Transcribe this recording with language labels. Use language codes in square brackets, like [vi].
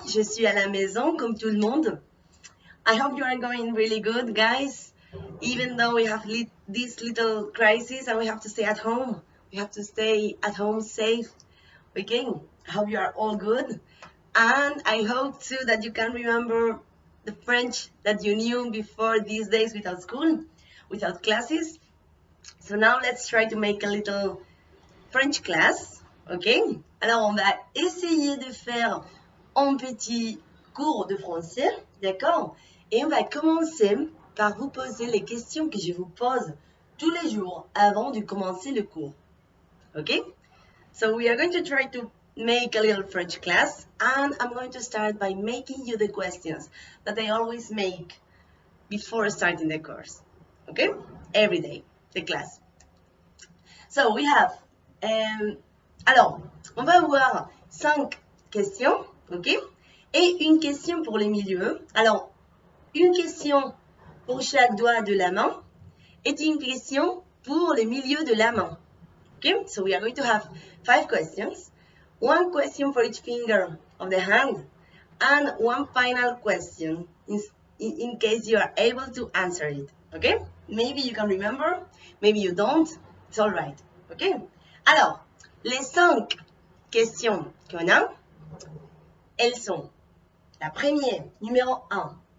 [fr] Je suis à la maison comme tout le monde. [en] I hope you are going really good, guys. Even though we have this little crisis and we have to stay at home. We have to stay at home safe. Okay, I hope you are all good. And I hope too that you can remember the French that you knew before these days without school, without classes. So now let's try to make a little French class, ok? [fr] Alors, on va essayer de faire un petit cours de français, d'accord? Et on va commencer par vous poser les questions que je vous pose tous les jours avant de commencer le cours, ok? [en] So we are going to try to make a little French class, and I'm going to start by making you the questions that I always make before starting the course, okay? Every day, the class. So we have [fr] alors, on va avoir 5 questions, ok? Et une question pour les milieux. Alors, une question pour chaque doigt de la main et une question pour le milieu de la main. [en] Okay? So we are going to have 5 questions. One question for each finger of the hand and one final question in case you are able to answer it. Okay? Maybe you can remember, maybe you don't. It's all right. Okay? [fr] Alors, les 5 questions qu'on a, elles sont, la première, numéro 1.